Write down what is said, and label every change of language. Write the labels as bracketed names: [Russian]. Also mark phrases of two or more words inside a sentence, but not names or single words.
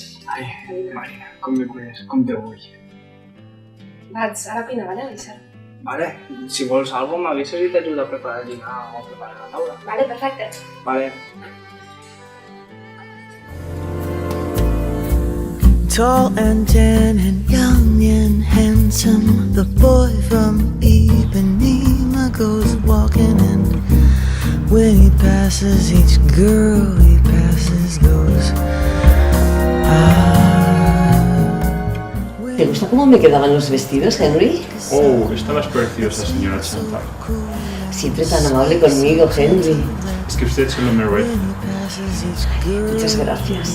[Catalan] Ai, Marina, com me cuides, com te vull. Vaig a la cuina, vale, Vicent? Vale, si vols alguna cosa m'avises i t'ajudo a preparar el dinar o a preparar la taula. Vale, perfecte. Vale. [English] Tall and tan and young and handsome, the boy from Ipanema goes walking, and when he passes each girl he passes goes, [Spanish] ¿Te gusta cómo me quedaban los vestidos, Henry? Oh, estabas preciosa, señora Chantal. Siempre tan amable conmigo, Henry. Es que usted se lo merece. Muchas gracias.